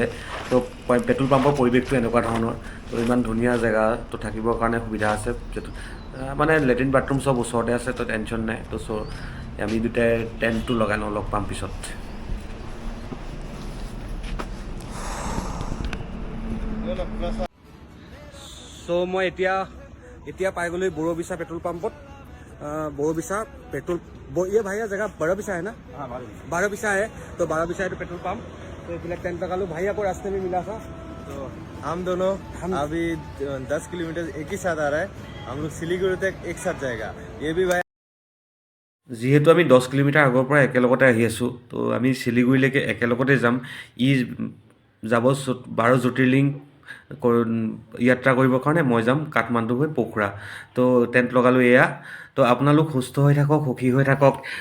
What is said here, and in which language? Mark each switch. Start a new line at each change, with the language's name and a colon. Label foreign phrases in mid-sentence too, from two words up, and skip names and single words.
Assamese: তো পেট্ৰল পাম্পৰ পৰিৱেশটো এনেকুৱা ধৰণৰ। তো ইমান ধুনীয়া জেগা, তো থাকিবৰ কাৰণে সুবিধা আছে, মানে
English: latrine bathroom
Assamese: চব ওচৰতে আছে, তো টেনশ্যন নাই। তো আমি দুটাই টেণ্টটো লগাই লওঁ, লগ পাম পিছত। চ' মই এতিয়া পাই গৈ বৰবিছা পেট্ৰল পাম্পত।
Hindi: बोरोबिसा पेट्रोल ये भैया जगह बारोबिसा है ना? हाँ, बारोबिसा है। तो बारोबिसा है तो पेट्रोल पंप। तो ये टेंट लगा लो। भैया को रास्ते में मिला था, तो हम दोनों अभी 10 किलोमीटर एक ही साथ आ रहा है। हम लोग सिलीगुड़ी तक एक साथ जाएगा। ये भी भाई
Assamese: যিহেতু আমি 10 কিলোমিটাৰ আগৰ পৰা একেলগতে আহি আছোঁ, তো আমি শিলিগুৰিলৈকে একেলগতে যাম। যাব 12 জ্যোতিৰ্লিং যাত্ৰা কৰিবৰ কাৰণে মই যাম কাঠমাণ্ডু হৈ পোখৰা। তো টেণ্ট লগালোঁ এয়া। তো আপোনালোক সুস্থ হৈ থাকক, সুখী হৈ থাকক।